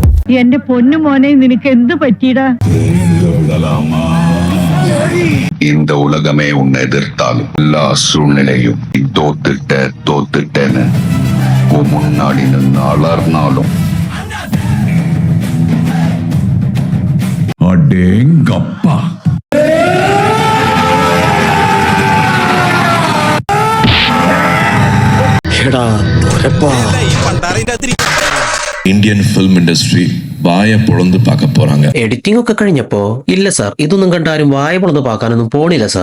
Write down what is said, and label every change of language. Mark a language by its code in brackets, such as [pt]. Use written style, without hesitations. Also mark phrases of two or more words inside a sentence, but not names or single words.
[ml] എന്റെ പൊന്നു മോനെ നിനക്ക് എന്ത് പറ്റിയടാ? [ta] இந்த உலகமே உன்னை எதிர்த்தாலும் எல்லா சூழ்நிலையும் தோத்துட்டேன்னு முன்னாடி நின்று அலர்னாலும் அடேங்கப்பா [en] Indian film industry [ta] வாய பொளந்து பாக்க போறாங்க. [ml] എഡിറ്റിംഗ് ഒക്കെ കഴിഞ്ഞപ്പോ ഇല്ല സാർ, ഇതൊന്നും കണ്ടാരും വായ പൊളന്ന് പാക്കാനൊന്നും പോണില്ല സാർ.